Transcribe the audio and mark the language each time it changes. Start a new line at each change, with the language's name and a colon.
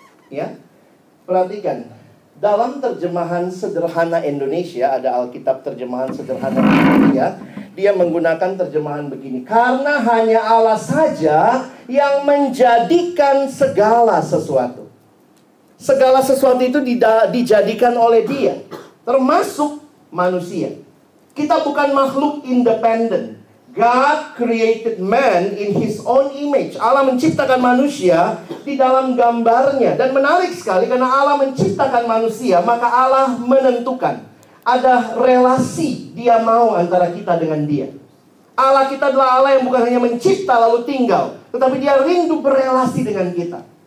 Indonesian: Ya, perhatikan. Dalam terjemahan sederhana Indonesia, ada Alkitab terjemahan sederhana Indonesia, dia menggunakan terjemahan begini. Karena hanya Allah saja yang menjadikan segala sesuatu. Segala sesuatu itu dijadikan oleh Dia, termasuk manusia. Kita bukan makhluk independen.
English: God created man in His own image.
Indonesian: Allah menciptakan manusia di dalam gambarnya. Dan menarik sekali, karena Allah menciptakan manusia, maka Allah menentukan ada relasi Dia mau antara kita dengan Dia. Allah kita adalah Allah yang bukan hanya mencipta lalu tinggal, tetapi Dia rindu berelasi dengan kita.